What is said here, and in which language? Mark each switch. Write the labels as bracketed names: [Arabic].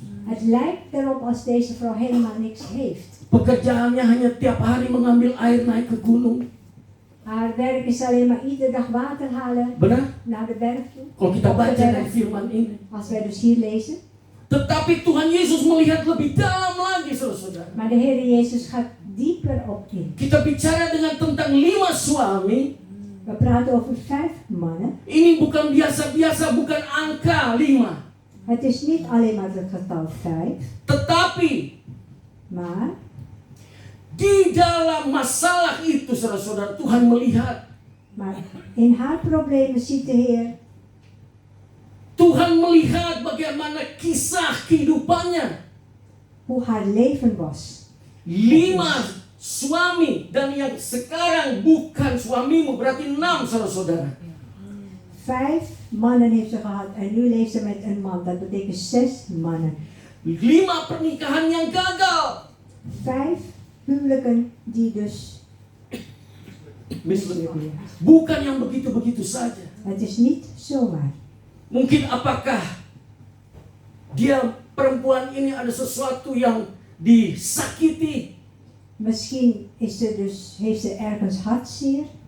[Dutch] het lijkt erop als deze vrouw helemaal niks heeft. [Indonesian] Pekerjaannya hanya tiap hari mengambil air naik ke gunung. [Dutch] Haar werk is alleen maar iedere dag water halen [Indonesian] Benar? [Dutch] naar de berg toe. [Indonesian] Kalau kita [Dutch] Op de [Indonesian] baca [Dutch] berg. [Indonesian] dari firman ini. [Dutch] Als wij dus hier lezen. [Indonesian] Tetapi Tuhan Yesus melihat lebih dalam lagi, saudara-saudara. [Dutch] Maar de Heer Jezus gaat dieper op in. [Indonesian] Kita bicara dengan tentang 5 suami. [Dutch] We praten over 5 mannen. [Indonesian] Ini bukan biasa-biasa, bukan angka 5. [Dutch] Het is niet alleen maar het getal 5. [Indonesian] Tetapi [Dutch] Maar [Indonesian] di dalam masalah itu, saudara-saudara, Tuhan melihat. [Dutch] maar in haar problemen ziet de Heer. [Indonesian] Tuhan melihat bagaimana kisah kehidupannya. [Dutch] Hoe haar leven was. [Indonesian] 5 suami dan yang sekarang bukan suamimu, berarti 6, saudara-saudara. [Dutch] 5 mannen heeft ze gehad en nu leeft ze met een man. Dat betekent 6 mannen. [Indonesian] 5 pernikahan yang gagal. [Dutch] 5 huwelijken die dus Mislukt. [Indonesian] Bukan yang begitu-begitu saja. [Dutch] het is niet zomaar. [Indonesian] Mungkin apakah dia perempuan ini ada sesuatu yang disakiti, [Dutch] Misschien is ze dus, heeft ze ergens hartzeer.